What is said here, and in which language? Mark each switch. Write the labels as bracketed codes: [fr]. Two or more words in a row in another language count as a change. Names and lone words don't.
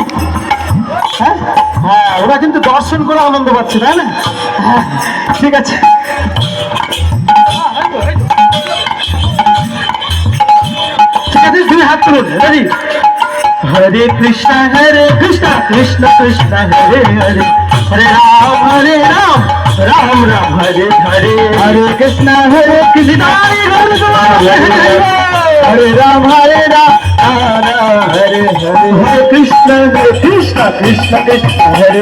[bn] হ্যাঁ হ্যাঁ, ওরা কিন্তু দর্শন করে আনন্দ পাচ্ছে, তাই না? হ্যাঁ, ঠিক আছে। ঠিক আছে, দুই হাত তুলুন, রেডি? [sa] হরে কৃষ্ণ কৃষ্ণ কৃষ্ণ হরে হরে, হরে রাম রাম রাম হরে হরে, হরে কৃষ্ণ কৃষ্ণ হরে রাম হরে রাম হরে হরে, হরে কৃষ্ণ কৃষ্ণ কৃষ্ণ হরে